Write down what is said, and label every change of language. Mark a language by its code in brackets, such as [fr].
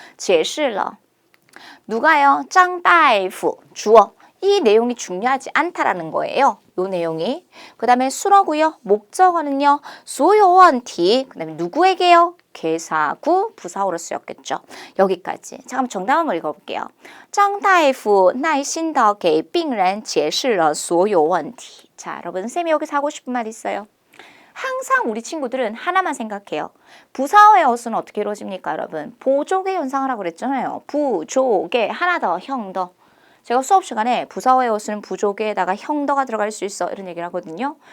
[zh] 解释了. [ko] 누가요? 장大夫, 주어. 이 내용이 중요하지 않다라는 거예요. 요 내용이. 그 다음에 수로고요. 목적어는요. [zh] 所有问题. [ko] 그 다음에 누구에게요? 개사구 부사어로 쓰였겠죠. 여기까지. 자, 그럼 정답 한번 읽어볼게요. [zh] 张大夫耐心地给病人解释了所有问题. [ko] 자, 여러분 쌤이 여기서 하고 싶은 말 있어요. 항상 우리 친구들은 하나만 생각해요. 부사어의 어순은 어떻게 이루어집니까, 여러분? 보조개 현상을 하고 그랬잖아요. 부조개, 하나 더, 형 더. 제가 수업 시간에 부사어의 어순은 부조개에다가 형더가 들어갈 수 있어 이런 얘기를 하거든요.